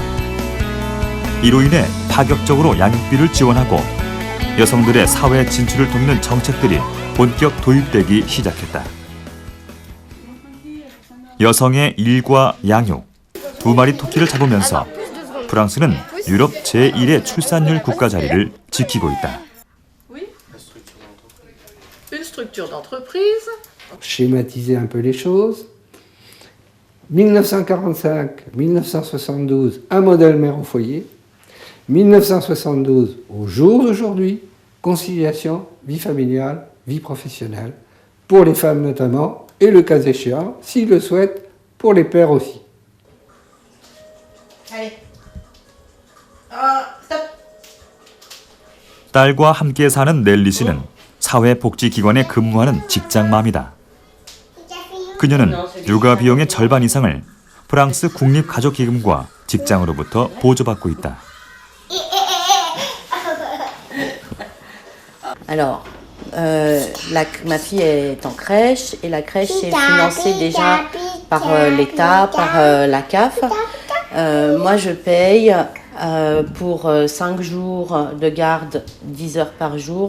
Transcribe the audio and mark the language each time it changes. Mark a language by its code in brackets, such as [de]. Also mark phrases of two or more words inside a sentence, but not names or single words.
[ko] 이로 인해 파격적으로 양육비를 지원하고 여성들의 사회 진출을 돕는 정책들이 본격 도입되기 시작했다. 여성의 일과 양육, 두 마리 토끼를 잡으면서 프랑스는 유럽 제1의 출산율 국가 자리를 지키고 있다. [fr] Schématiser un peu les choses. 1945, 1972, un modèle mère au foyer. 1972, au jour d'aujourd'hui, conciliation, vie familiale, vie professionnelle, pour les femmes notamment, et le cas échéant, s'ils le souhaitent, pour les pères aussi. [ko] 딸과 함께 사는 넬리 씨는 사회복지기관에 근무하는 직장맘이다. 그녀는 육아 비용의 절반 이상을 프랑스 국립가족기금과 직장으로부터 보조받고 있다. [fr] Alors, ma fille est en crèche et la crèche est financée déjà par l'État, par la CAF. Moi, je paye pour 5 jours de garde, 10 heures par jour.